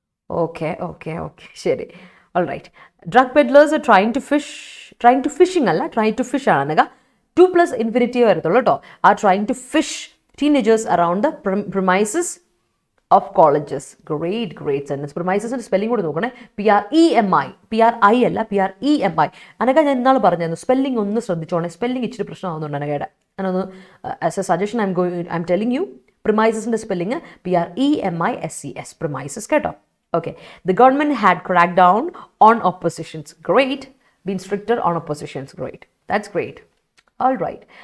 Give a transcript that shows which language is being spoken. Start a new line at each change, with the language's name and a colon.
English: Okay, ശരി. All right. Drug peddlers trying to fishing അല്ല, try to fish ആണ്. 2+
Malayalam: infinitive വരത്തുള്ളൂ കേട്ടോ.
English: Are trying to fish teenagers around the premises of colleges. Great sentence.
Malayalam: പ്രിമൈസസിന്റെ spelling കൂടി നോക്കണേ.
English: PREMI, PRI അല്ല, PREMI.
Malayalam: അനക ഞാൻ ഇന്നാൾ പറഞ്ഞായിരുന്നു, സ്പെല്ലിംഗ് ഒന്ന് ശ്രദ്ധിച്ചോണേ. സ്പെല്ലിംഗ് ഇച്ചിരി പ്രശ്നമാകുന്നുണ്ട് അനകയുടെ. ഞാനൊന്ന്
English: As a suggestion I'm telling you.
Malayalam: പ്രിമൈസസിന്റെ spelling PREMISES, premises കേട്ടോ. Okay.
English: The government had crack down on oppositions. Great. Been stricter on oppositions. Great, that's great. All right.